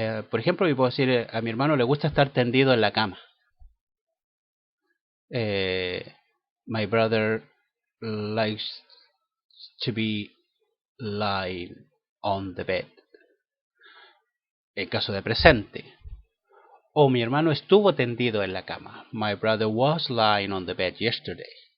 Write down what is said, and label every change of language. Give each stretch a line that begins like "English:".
Spanish: Por ejemplo, yo puedo decir, a mi hermano le gusta estar tendido en la cama.
English: My brother likes to be lying on the bed.
Spanish: En caso de presente. O mi hermano estuvo tendido en la cama.
English: My brother was lying on the bed yesterday.